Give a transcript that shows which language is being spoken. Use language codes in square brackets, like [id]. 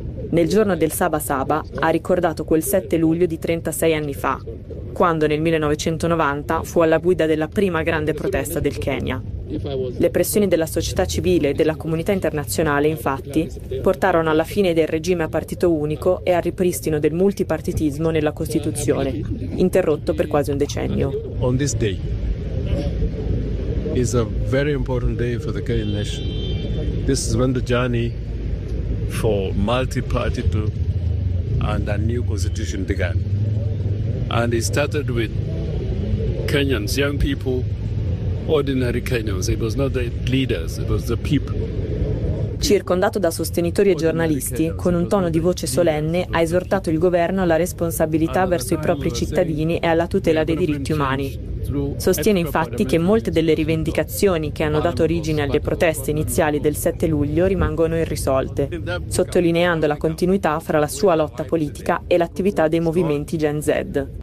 [it] Nel giorno del Saba Saba ha ricordato quel 7 luglio di 36 anni fa, quando nel 1990 fu alla guida della prima grande protesta del Kenya. Le pressioni della società civile e della comunità internazionale, infatti, portarono alla fine del regime a partito unico e al ripristino del multipartitismo nella Costituzione, interrotto per quasi un decennio. [en] On this day is a very important day for the Kenyan nation. This is when the journey for multipartito and a new constitution began. And it started with Kenyans, young people, ordinary Kenyans. It was not the leaders, it was the people. [it] Circondato da sostenitori e giornalisti, con un tono di voce solenne, ha esortato il governo alla responsabilità verso i propri cittadini e alla tutela dei diritti umani. Sostiene infatti che molte delle rivendicazioni che hanno dato origine alle proteste iniziali del 7 luglio rimangono irrisolte, sottolineando la continuità fra la sua lotta politica e l'attività dei movimenti Gen Z.